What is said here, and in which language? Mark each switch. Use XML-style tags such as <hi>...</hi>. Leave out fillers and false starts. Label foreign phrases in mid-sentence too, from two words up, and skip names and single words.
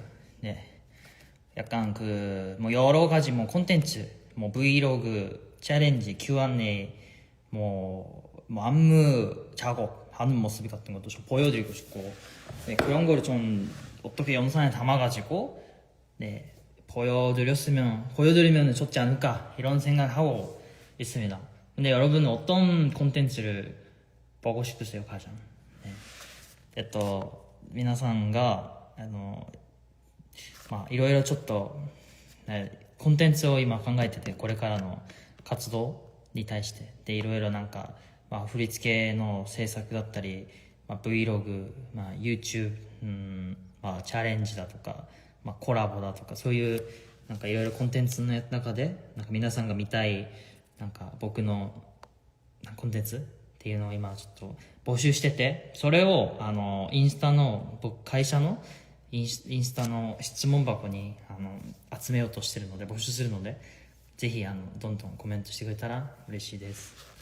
<ko>약간 여러 가지 콘텐츠, 브이로그, 챌린지, Q&A, 안무 작업하는 모습 같은 것도 좀 보여드리고 싶고, 그런 거를 좀 어떻게 영상에 담아가지고 보여드리면 좋지 않을까, 이런 생각하고 있습니다. 근데 여러분은 어떤 콘텐츠를 보고 싶으세요, 가장?</ko> <ja>皆さんがいろいろちょっとコンテンツを今考えてて、これからの活動に対していろいろ振り付けの制作だったり、Vlog、YouTube、チャレンジだとか、コラボだとか、そういういろいろコンテンツの中で皆さんが見たい僕のコンテンツっていうのを今ちょっと募集してて、それをインスタの会社のインスタの質問箱に集めようとしてるので、募集するので、ぜひどんどんコメントしてくれたら嬉しいです。</ja>